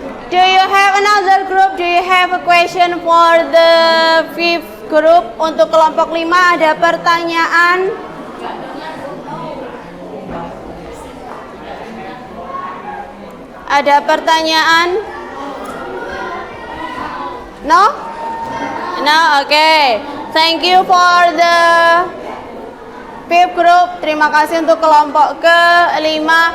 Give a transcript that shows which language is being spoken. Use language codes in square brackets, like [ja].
[en] Do you have another group? Do you have a question for the fifth group? [id] Untuk kelompok 5 ada pertanyaan? Ada pertanyaan? [en] No? No, okay. Thank you for the fifth group. [id] Terima kasih untuk kelompok ke-5.